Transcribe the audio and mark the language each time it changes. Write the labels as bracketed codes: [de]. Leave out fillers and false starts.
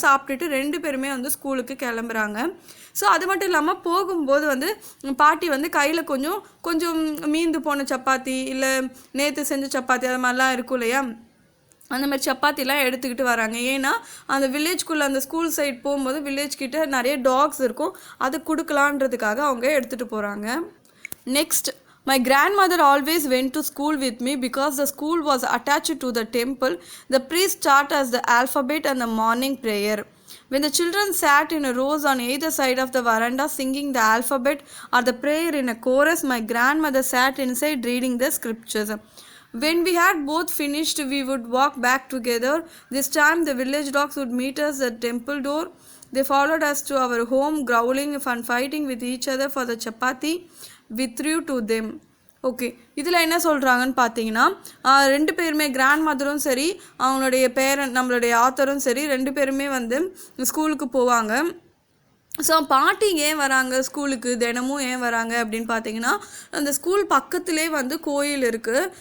[ta] சாப்பிட்டுட்டு 2 பேருமே வந்து ஸ்கூலுக்கு கிளம்புறாங்க. ஸோ அது மட்டும் இல்லாமல் போகும்போது வந்து பாட்டி வந்து கையில் கொஞ்சம் மீந்து போன சப்பாத்தி, இல்லை நேற்று செஞ்ச சப்பாத்தி, அது மாதிரிலாம் இருக்கும் இல்லையா, அந்த மாதிரி சப்பாத்திலாம் எடுத்துக்கிட்டு வராங்க. ஏன்னா அந்த வில்லேஜ்குள்ளே அந்த ஸ்கூல் சைட் போகும்போது வில்லேஜ்கிட்ட நிறைய டாக்ஸ் இருக்கும், அது கொடுக்கலான்றதுக்காக அவங்க எடுத்துகிட்டு போகிறாங்க. [en] Next, my grandmother always went to school with me because the school was attached to the temple. The priest taught us the alphabet and the morning prayer. When the children sat in a rows on either side of the veranda singing the alphabet or the prayer in a chorus, my grandmother sat inside reading the scriptures. When we had both finished, we would walk back together. This time the village dogs would meet us at the temple door. They followed us to our home, growling and fighting with each other for the chapati we threw to them. [ta] Okay, இதில் என்ன சொல்கிறாங்கன்னு பார்த்தீங்கன்னா, 2 பேருமே grand மதரும் சரி, அவங்களுடைய பேரன் நம்மளுடைய ஆத்தரும் சரி, 2 பேருமே வந்து ஸ்கூலுக்கு போவாங்க. ஸோ பாட்டி ஏன் வராங்க ஸ்கூலுக்கு, தினமும் ஏன் வராங்க அப்படின்னு பார்த்தீங்கன்னா, அந்த ஸ்கூல் பக்கத்துலேயே வந்து கோயில் இருக்குது.